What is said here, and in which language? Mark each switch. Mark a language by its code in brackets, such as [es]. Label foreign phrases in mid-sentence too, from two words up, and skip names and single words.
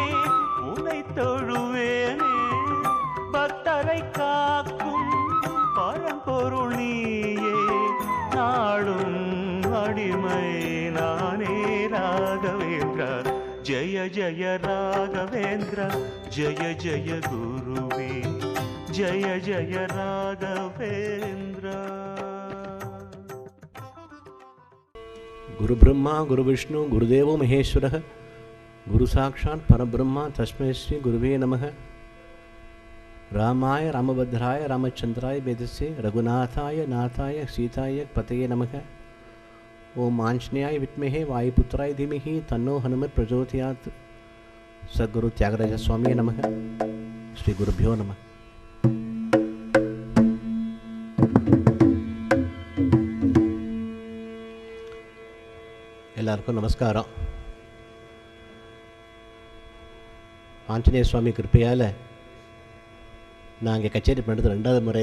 [ta] தொழுவேனே பக்தரை காக்கும் பரம்பொருள் நீயே நாடும் அடிமை நானே ராகவேந்திர ஜய ஜய ராகவேந்திர ஜய ஜய குருவே ஜய ஜய ராகவேந்திர [sa] गुरु ब्रह्मा गुरु विष्णु गुरुदेवो महेश्वरः गुरु साक्षात् परब्रह्म तस्मै श्री गुरुवे नमः। रामाय रामभद्राय रामचंद्राय वेदसे रघुनाथाय नाथाय सीताय पतये नमः। ओम आंजनेयाय विद्महे वायुपुत्राय धीमहि तन्नो हनुमत् प्रचोदयात्। सद्गुरु त्यागराज स्वामी नमः। श्री गुरुभ्यो नमः। [ta] எல்லாருக்கும் நமஸ்காரம். ஆஞ்சநேய சுவாமி கிருப்பையால் நான் இங்கே கச்சேரி பண்ணுறது 2வது முறை.